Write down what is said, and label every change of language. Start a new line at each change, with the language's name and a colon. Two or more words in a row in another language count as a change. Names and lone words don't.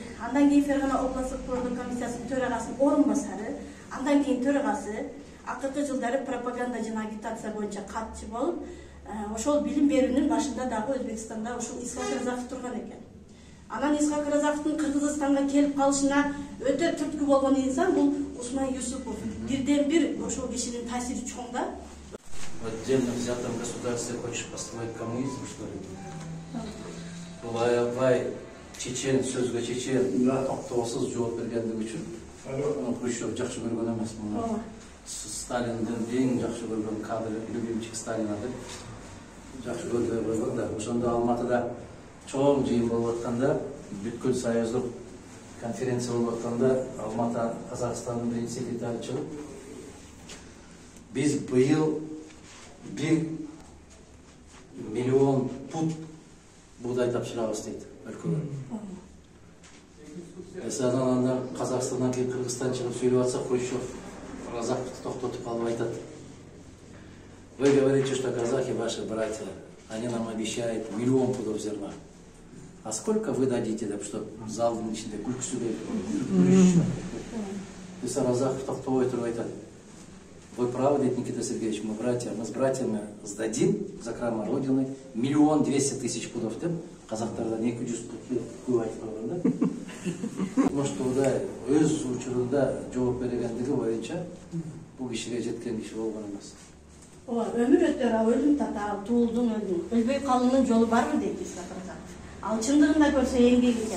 Kyrgyz: Андан кийин Фергана областтык пландоо комиссиясынын төрагасынын орун басары, андан кийин төрагасы, акыркы жылдары пропаганда жана агитация боюнча катчы болуп, ошол билим берүүнүн башында дагы Өзбекстанда ушул Исхак Разаков турган экен. Анан Исхак Разаковдун Кыргызстанга келип калышына өтө түрткү болгон инсан бул Усман Юсупов. Бирден бир ошол кишинин таасири чоң да.
Russian: В отдельно взятом государстве хочешь построить коммунизм, что ли?
Kyrgyz: Бул аябай чечен сөзгө чечен токтоосуз жооп бергендиги үчүн Хрущев жакшы көргөн эмес. Сталиндин эң жакшы көргөн кадры,
Russian: любимчик Сталина
Kyrgyz: деп жакшы көргөн койгон да. Ошондо Алматыда чоң жыйын болуп атканда, бүткүл союздук конференция болуп атканда, Алматы Казакстандын биринчи секретары чыгып, биз быйыл 1 миллион пут бугдай тапшырабыз дейт өлкөгө. Анан Казакстандан кийин Кыргызстан чыгып сүйлөп атса, Хрущев Разаковду токтотуп калып айтат.
Russian: Вы говорите, что казахи ваши братья, они нам обещают 1 миллион пудов зерна. А сколько вы дадите, чтобы
Kyrgyz: залдын ичинде күлкүсү Биз Разаков токтобой туруп айтат.
Russian: Вы правы, дейт Никита Сергеевич, мы братья, мы с братьями сдадим за храма Родины 1 200 000 пудов
Kyrgyz: деп, казактардан 200 пут көп айтып койгон да. Моштоуда өз учурунда жооп бергендиги боюнча бул кишиге жеткен киши болгон эмес. Өмүр өтөр, өлүм татаал, туулдун өлүм. Өлбөй калуунун жолу барбы дейт Исхак Разаков. Ал чындыгында көрсө эмгек экен.